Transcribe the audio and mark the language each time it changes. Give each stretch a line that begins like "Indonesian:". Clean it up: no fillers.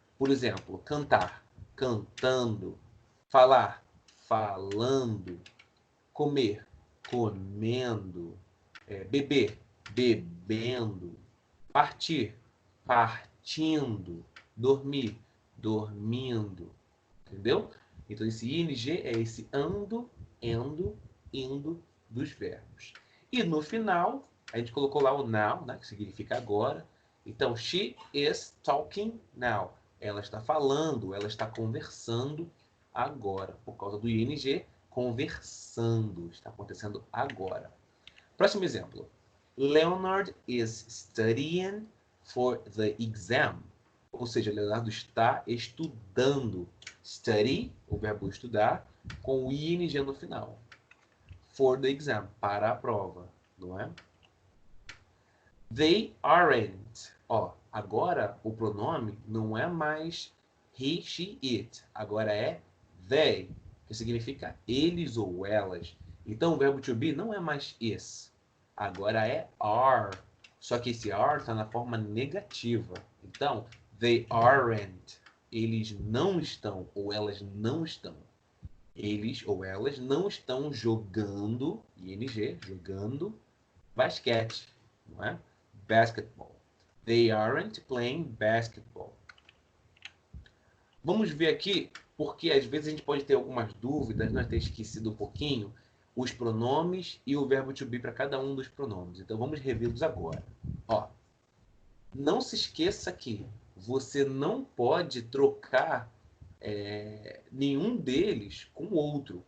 Portuguese: Por exemplo, cantar, cantando, falar, falando, comer, comendo, beber, bebendo, partir, partindo, dormir, dormindo. Entendeu? Então, esse ing é esse ando, endo, indo dos verbos. E no final, a gente colocou lá o now, né, que significa agora. Então,
English: she is talking now.
Portuguese: Ela está falando, ela está conversando agora. Por causa do ing, conversando. Está acontecendo agora. Próximo exemplo.
English: Leonard is studying for the exam.
Portuguese: Ou seja, Leonardo está estudando. Study, o verbo estudar, com o ing no final.
English: For the exam,
Portuguese: para a prova, não é?
English: They aren't.
Portuguese: Ó, agora o pronome não é mais he, she, it. Agora é they, que significa eles ou elas. Então o verbo to be não é mais is. Agora é are. Só que esse are está na forma negativa. Então,
English: they aren't.
Portuguese: Eles não estão ou elas não estão. Eles ou elas não estão jogando, ing, jogando basquete, não é?
English: Basketball. They aren't playing basketball.
Portuguese: Vamos ver aqui, porque às vezes a gente pode ter algumas dúvidas, nós ter esquecido um pouquinho os pronomes e o verbo to be para cada um dos pronomes. Então vamos revê-los agora. Ó, não se esqueça que você não pode trocar nenhum deles com o outro.